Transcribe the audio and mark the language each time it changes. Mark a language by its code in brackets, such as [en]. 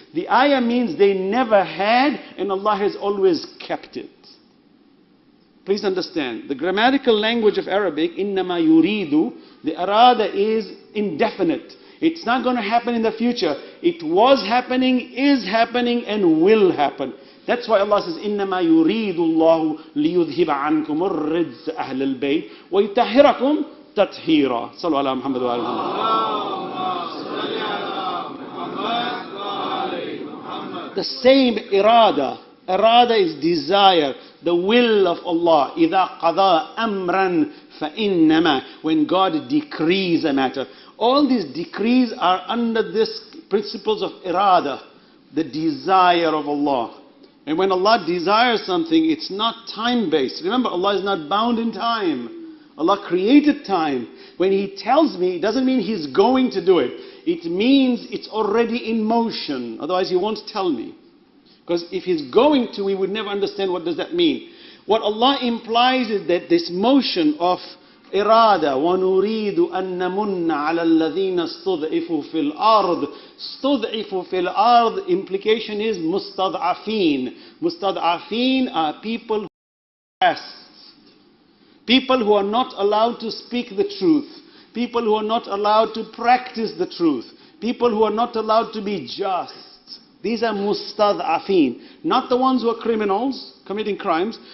[en] The ayah means they never had and Allah has always kept it. Please understand, the grammatical language of Arabic, [ar] إِنَّمَا يُرِيدُ, [en] the arada is indefinite. It's not going to happen in the future. It was happening, is happening, and will happen. That's why Allah says, [ar] إِنَّمَا يُرِيدُ اللَّهُ لِيُذْهِبَ عَنْكُمُ الرِّجْزَ أَهْلَ الْبَيْتِ وَيُطَهِّرَكُمْ تَطْهِيرًا. صلوا على محمد وآل محمد. [en] The same irada. Irada is desire, the will of Allah. [ar] إِذَا قَضَى أَمْرًا فَإِنَّمَا, [en] when God decrees a matter. All these decrees are under this principles of irada, the desire of Allah. And when Allah desires something, it's not time-based. Remember, Allah is not bound in time. Allah created time. When He tells me, it doesn't mean He's going to do it. It means it's already in motion. Otherwise, He won't tell me. Because if He's going to, we would never understand what does that mean. What Allah implies is that this motion of [ar] إرادة ونريد أن نمن على الذين استضعفوا في الأرض. استضعفوا في الأرض, [en] implication is [ar] مستضعفين. مستضعفين [en] are people who are oppressed. People who are not allowed to speak the truth. People who are not allowed to practice the truth. People who are not allowed to be just. These are mustad'afin. Not the ones who are criminals, committing crimes.